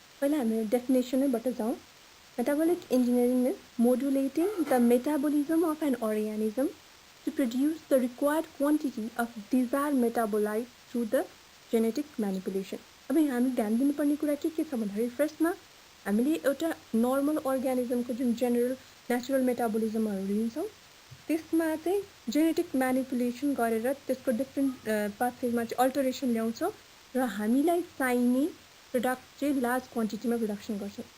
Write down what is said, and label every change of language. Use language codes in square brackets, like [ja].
[ne] पहिला हामी डेफिनेसनैबाट जाउँ. [en] Metabolic engineering is modulating the metabolism of an organism to produce the required quantity of desired metabolite through the genetic manipulation. [ne] अब हामी ध्यान दिनुपर्ने कुरा के छ भन्दाखेरि फर्स्टमा हामीले एउटा नर्मल अर्गानिजमको जुन जेनरल नेचुरल मेटाबोलिजमहरू लिन्छौँ त्यसमा चाहिँ जेनेटिक म्यानिपुलेसन गरेर त्यसको डिफ्रेन्ट पाथवेमा चाहिँ अल्टरेसन ल्याउँछौँ र हामीलाई चाहिने प्रोडक्ट चाहिँ लार्ज क्वान्टिटीमा प्रोडक्सन गर्छौँ.